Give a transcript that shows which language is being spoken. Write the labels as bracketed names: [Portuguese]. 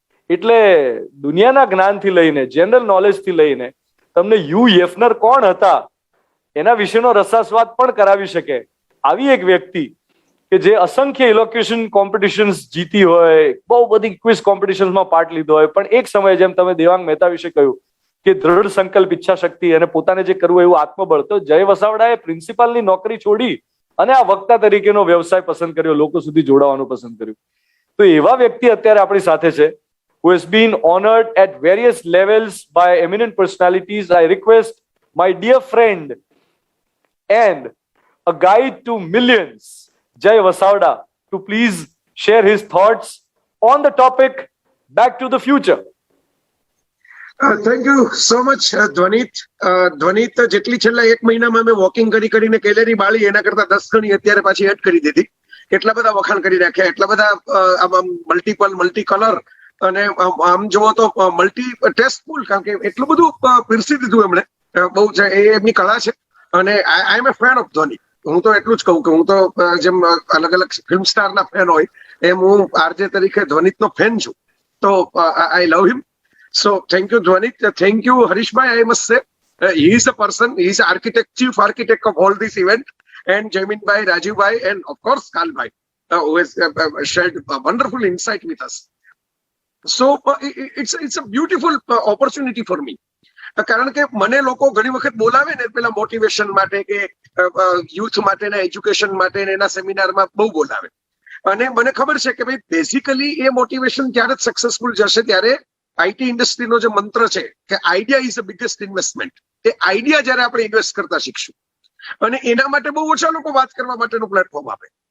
[Gujarati] એટલે દુનિયાના જ્ઞાનથી લઈને, જનરલ નોલેજથી લઈને તમને યુ યેફનર કોણ હતા એના વિશેનો રસાસ્વાદ પણ કરાવી શકે આવી એક વ્યક્તિ કે જે અસંખ્ય ઇલોક્યુશન કોમ્પિટિશન્સ જીતી હોય, બહુ બધી ક્વિઝ કોમ્પિટિશન્સમાં પાર્ટ લીધો હોય, પણ એક સમયે જેમ તમે દેવાંગ મહેતા વિશે કહ્યું કે દ્રઢ સંકલ્પ, ઈચ્છા શક્તિ અને પોતાને જે કરવું એવું આત્મબળ, તો જય વસાવડાએ પ્રિન્સિપાલની નોકરી છોડી અને આ વક્તા તરીકેનો વ્યવસાય પસંદ કર્યો, લોકો સુધી જોડાવાનું પસંદ કર્યું. તો એવા વ્યક્તિ અત્યારે આપણી સાથે છે, [English] who has been honored at various levels by eminent personalities. I request my dear friend and a guide to millions, Jay Vasavda, to please share his thoughts on the topic Back to the Future. Thank you so much Dhwanit. [Gujarati] Dhvanit જેટલી છેલ્લા એક મહિનામાં મેં walking કરીને calorie બાળી એના કરતા 10 ગણી અત્યારે પાછી એડ કરી દીધી. એટલા બધા વખાણ કરી નાખ્યા, એટલા બધા મલ્ટી કલર અને આમ જુઓ તો મલ્ટી ટેસ્ટફુલ, કારણ કે એટલું બધું પીરસી દીધું એમણે. બહુ છે એ એમની કળા છે. અને [English] I am a fan of Dhoni. [Gujarati] હું તો એટલું જ કહું કે હું તો જેમ અલગ અલગ ફિલ્મ સ્ટારના ફેન હોય એમ હું આરજે તરીકે ધ્વનિતનો ફેન છું. [English] તો I love him. So thank you, Dhwanit. Thank you, Harishbhai. I must say, he is a person. He is chief architect of all this event. And Jaimin Bhai, Rajiv Bhai, and of course, Kal Bhai, who has shared a wonderful insight with us. So it's a beautiful opportunity for me. [Gujarati] કારણ કે મને લોકો ઘણી વખત બોલાવે ને પેલા motivation માટે કે યુથ માટેના એજ્યુકેશન માટે એના સેમિનારમાં બહુ બોલાવે. અને મને ખબર છે કે ભાઈ બેઝિકલી એ મોટિવેશન ત્યારે જ સક્સેસફુલ જશે ત્યારે આઈટી ઇન્ડસ્ટ્રીનો જે મંત્ર છે કે [English] idea is the biggest investment, [Gujarati] A idea જયારે આપણે ઇન્વેસ્ટ કરતા શીખશું, અને એના માટે બહુ ઓછા લોકો વાત કરવા માટેનું પ્લેટફોર્મ આપે.